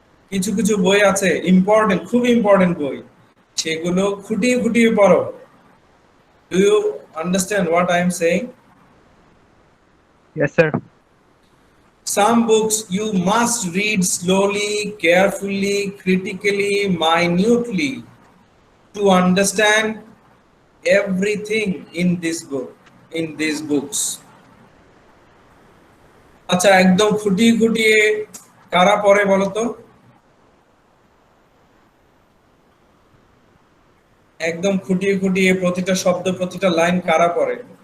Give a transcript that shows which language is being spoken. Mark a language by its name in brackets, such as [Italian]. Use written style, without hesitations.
[Bangla] কিছু কিছু বই আছে ইম্পর্টেন্ট, খুব ইম্পর্টেন্ট বই, সেগুলো খুঁটিয়ে খুঁটিয়ে পড়ো। [English] Do you understand what I am saying? Yes, sir. Some books you must read slowly, carefully, critically, minutely to understand everything in this book, in these books. [Bangla] আচ্ছা, একদম খুঁটিয়ে খুঁটিয়ে কারা পড়ে বলো তো? একদম খুঁটিয়ে খুঁটিয়ে প্রতিটা শব্দ, প্রতিটা লাইন কারা পড়ে?